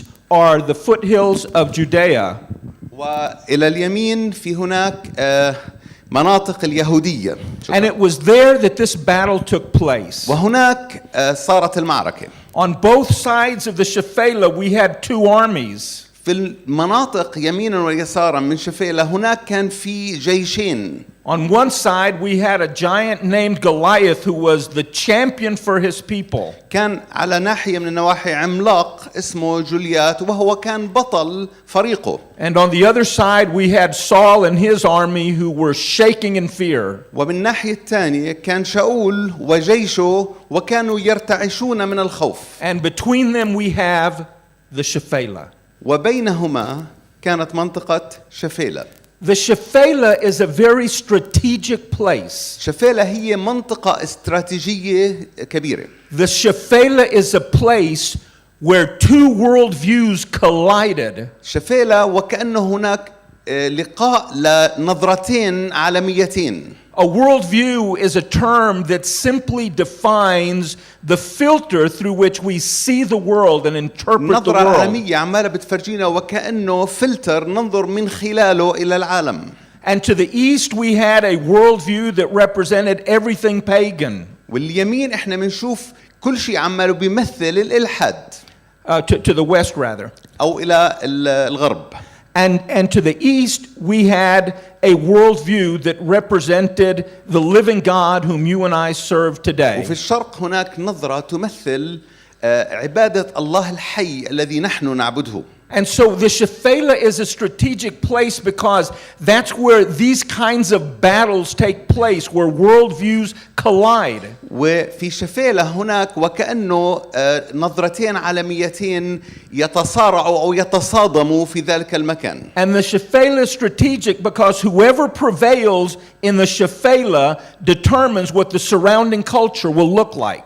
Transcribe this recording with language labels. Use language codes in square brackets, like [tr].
[en] are the foothills of Judea. [ar] وإلى اليمين في هناك مناطق اليهودية. [en] And it was there that this battle took place. [ar] وهناك صارت المعركة. [en] On both sides of the Shephelah we had two armies. [ar] في المناطق يمينا ويسارا من شفيلة هناك كان في جيشين. [en] On one side we had a giant named Goliath who was the champion for his people. [ar] كان على ناحية من النواحي عملاق اسمه جوليات وهو كان بطل فريقه. [en] And on the other side we had Saul and his army who were shaking in fear. [ar] ومن الناحية الثانية كان شاول وجيشه وكانوا يرتعشون من الخوف. [en] And between them we have the Shephelah. [ar] وبينهما كانت منطقة شفيلة. [en] The Shephelah is a very strategic place. [ar] شفيلة هي منطقة استراتيجية كبيرة. [en] The Shephelah is a place where two worldviews collided. [ar] شفيلة وكأنه هناك لقاء لنظرتين عالميتين. [en] A worldview is a term that simply defines the filter through which we see the world and interpret the [ar] نظرة [en] world. [ar] عالمية عمالة بتفرجينا وكأنه فلتر ننظر من خلاله إلى العالم. [en] And to the east we had a worldview that represented everything pagan. [ar] واليمين احنا بنشوف كل شيء عماله بيمثل الإلحاد. [en] To the west rather. [ar] أو إلى الغرب. [en] And to the east we had a worldview that represented the living God whom you and I serve today. [ar] وفي الشرق هناك نظرة تمثل عبادة الله الحي الذي نحن نعبده. [en] And so the Shephelah is a strategic place because that's where these kinds of battles take place, where worldviews collide. [ar] وفي شفيلة هناك وكأنه نظرتين عالميتين يتصارعوا أو يتصادموا في ذلك المكان. [en] And the Shephelah is strategic because whoever prevails in the Shephelah determines what the surrounding culture will look like.